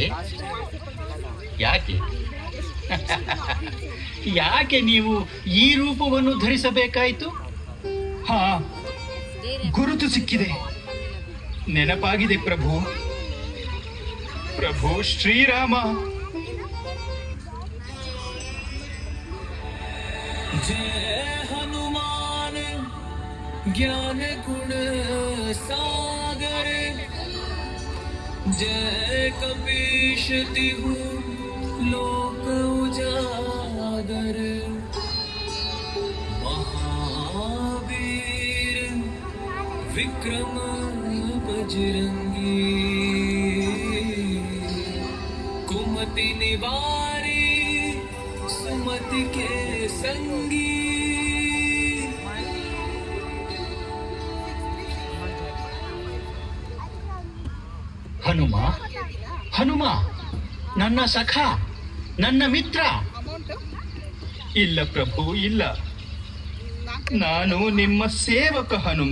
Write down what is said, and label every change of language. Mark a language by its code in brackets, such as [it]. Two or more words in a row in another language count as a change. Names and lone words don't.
[kn] ಯಾಕೆ ಯಾಕೆ ನೀವು ಈ ರೂಪವನ್ನು ಧರಿಸಬೇಕಾಯಿತು? ಹಾ, ಗುರುತು ಸಿಕ್ಕಿದೆ, ನೆನಪಾಗಿದೆ ಪ್ರಭು. ಪ್ರಭು ಶ್ರೀರಾಮ. [awa] जय हनुमान ज्ञान गुण सागर, जय कपीश तिहु लोक उजागर, महावीर विक्रम बजरंगी, कुमति निवारी सुमति के संगी। [kn] ಹನುಮ, ಹನುಮ, ನನ್ನ ಸಖ, ನನ್ನ ಮಿತ್ರ. ಇಲ್ಲ ಪ್ರಭು, ಇಲ್ಲ. ನಾನು ನಿಮ್ಮ ಸೇವಕ ಹನುಮ.